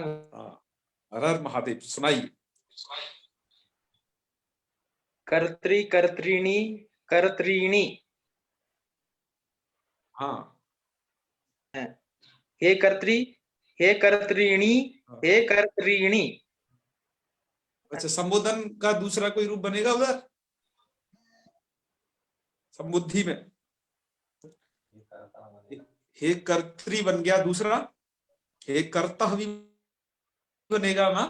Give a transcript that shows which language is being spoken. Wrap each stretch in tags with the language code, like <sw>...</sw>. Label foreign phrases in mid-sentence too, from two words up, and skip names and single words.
<hi>हाँ, हर हर महादेव, सुनाइए।</hi> <sa>कर्त्री कर्त्रिणी कर्त्रीणी।</sa> <hi>हाँ</hi> <sa>हे कर्त्री, हे कर्त्रीणी,</sa> <hi>हाँ।</hi> <sa>हे कर्त्रीणी।</sa> <hi>अच्छा, संबोधन का दूसरा कोई रूप बनेगा उधर संबुद्धि में?</hi> <sa>हे कर्त्री</sa> <hi>बन गया दूसरा,</hi> <sa>हे कर्ता</sa> <hi>भी बनेगा ना?</hi>